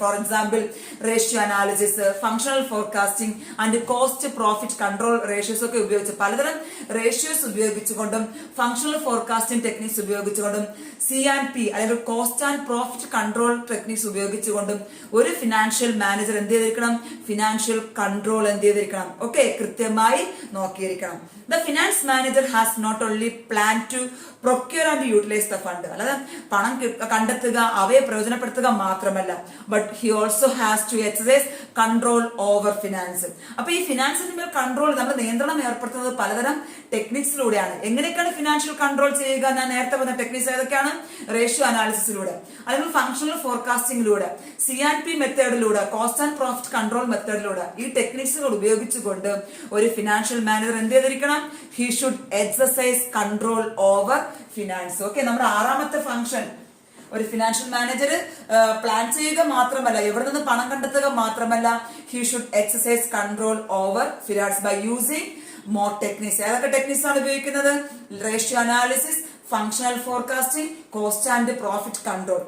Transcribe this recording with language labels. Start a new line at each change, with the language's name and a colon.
Malayalam: For example ratio analysis, functional forecasting and cost profit control ratios ഒക്കെ ഉപയോഗിച്ച് പലതരം ratios ഉപയോഗിച്ചുകൊണ്ടും functional forecasting techniques ഉപയോഗിച്ചുകൊണ്ടും CP അല്ലെങ്കിൽ cost and profit control techniques ഉപയോഗിച്ചുകൊണ്ടും ഒരു financial manager എന്ത് ചെയ്തിരിക്കണം? Financial control എന്ത് ചെയ്തിരിക്കണം? ഓക്കെ, കൃത്യമായി നോക്കിയിരിക്കണം.
English: The finance manager has not only planned to procure and utilize the fund.
Malayalam: അല്ലാതെ പണം കണ്ടെത്തുക, അവയെ പ്രയോജനപ്പെടുത്തുക മാത്രമല്ല,
English: But he also has to exercise control over finance.
Malayalam: അപ്പൊ ഈ ഫിനാൻസിന്റെ കൺട്രോൾ, നമ്മൾ നിയന്ത്രണം ഏർപ്പെടുത്തുന്നത് പലതരം ടെക്നിക്സിലൂടെയാണ്. എങ്ങനെയൊക്കെയാണ് ഫിനാൻഷ്യൽ കൺട്രോൾ ചെയ്യുക? ഞാൻ നേരത്തെ പറഞ്ഞ ടെക്നിക്സ് ഏതൊക്കെയാണ്? റേഷ്യോ അനാലിസിസിലൂടെ, അല്ലെങ്കിൽ functional ഫോർകാസ്റ്റിംഗിലൂടെ, CP മെത്തേഡിലൂടെ, cost and profit control മെത്തേഡിലൂടെ, ഈ ടെക്നിക്സുകൾ ഉപയോഗിച്ചുകൊണ്ട് ഒരു ഫിനാൻഷ്യൽ മാനേജർ എന്ത് ചെയ്തിരിക്കണം?
English: He should exercise control over finance.
Malayalam: Okay, നമ്മുടെ ആറാമത്തെ ഫംഗ്ഷൻ ഒരു ഫിനാൻഷ്യൽ മാനേജർ പ്ലാൻ ചെയ്യുക മാത്രമല്ല, എവിടെ നിന്ന് പണം കണ്ടെത്തുക മാത്രമല്ല,
English: he should exercise control over finance by using more techniques.
Malayalam: ഏതൊക്കെ ടെക്നിക്സ് ആണ് ഉപയോഗിക്കുന്നത്? Ratio analysis, functional forecasting, cost and profit control.